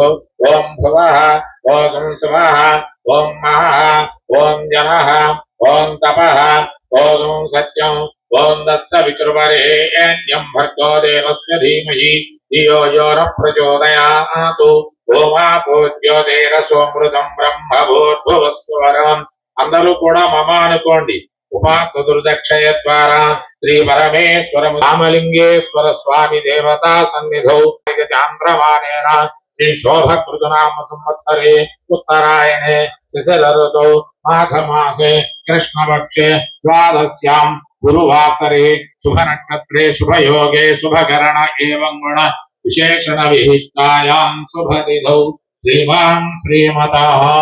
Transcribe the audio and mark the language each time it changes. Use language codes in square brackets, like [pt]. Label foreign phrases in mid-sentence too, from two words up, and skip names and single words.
[sa] ओं भुवः ओं सुवः ओं महः ओं जनः ओं तपः ओं सत्यं ओं तत्सवितुर्वरेण्यं भर्गो देवस्य धीमहि धियो यो न प्रचोदयात् ओमापो ज्योतिरसोमृतं బ్రహ్మభూర్భువస్వరం [te] అందరూ కూడా [sa] మమ అనుకోండి ఉపా కుదుర్దక్షయ ద్వారా శ్రీ పరమేశ్వర రామలింగేశ్వర స్వామి దేవతా సన్నిధౌ చాంద్రమానేన श्री शोभकृतनाम संवत्सरे उत्तरायणे शिशिर ऋतौ माघमासे कृष्णपक्षे द्वादश्यां गुरुवासरे शुभ नक्षत्रे शुभ योगे शुभकरण एवं गुण विशेषण विशिष्टायां शुभतिथौ श्रीमान् श्रीमतः